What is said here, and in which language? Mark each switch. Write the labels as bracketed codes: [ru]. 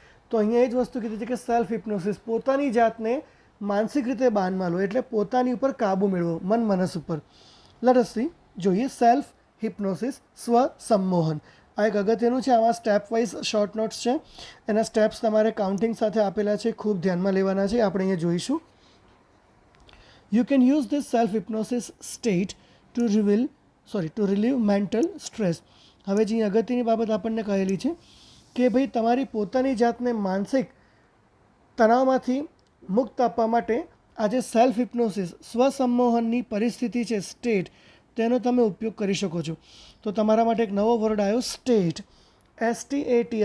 [gu] તો અહીંયા એ જ વસ્તુ કીધી છે કે સેલ્ફ હિપ્નોસિસ, પોતાની જાતને માનસિક રીતે બાનમાં લો એટલે પોતાની ઉપર કાબુ મેળવો, મન મનસ ઉપર. [en] let us see, [gu] જોઈએ સેલ્ફ હિપ્નોસિસ, સ્વ સંમોહન. આ એક અગત્યનું છે. આમાં સ્ટેપ વાઇઝ શોર્ટ નોટ્સ છે, એના સ્ટેપ્સ તમારે કાઉન્ટિંગ સાથે આપેલા છે, ખૂબ ધ્યાનમાં લેવાના છે. આપણે અહીંયા જોઈશું. [en] You can use this self-hypnosis state to relieve mental stress. [gu] હવે જે અગત્યની બાબત આપણને કહેલી છે કે ભાઈ તમારી પોતાની જાતને માનસિક તણાવમાંથી મુક્ત આપવા માટે આ જે સેલ્ફ હિપ્નોસિસ, સ્વસંમોહનની પરિસ્થિતિ છે, સ્ટેટ, તેનો તમે ઉપયોગ કરી શકો છો. તો તમારા માટે એક નવો વર્ડ આવ્યો, સ્ટેટ. STAT.